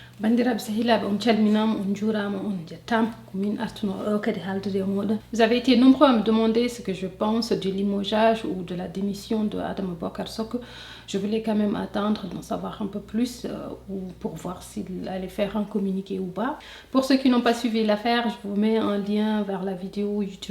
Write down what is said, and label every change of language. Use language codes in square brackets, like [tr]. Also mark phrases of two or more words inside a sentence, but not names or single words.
[ff] Bandiraɓe sehilaɓe on calminama on juurama on jettama ko min artuno ɗo kadi haaldude e moɗon. [fr] Vous avez été nombreux à me demander ce que je pense du limogeage ou de la démission de Adama Bocar Soko. Je voulais quand même attendre d'en savoir un peu plus ou pour voir s'il allait faire un communiqué ou pas. Pour ceux qui n'ont pas suivi l'affaire, je vous mets un lien vers la vidéo YouTube.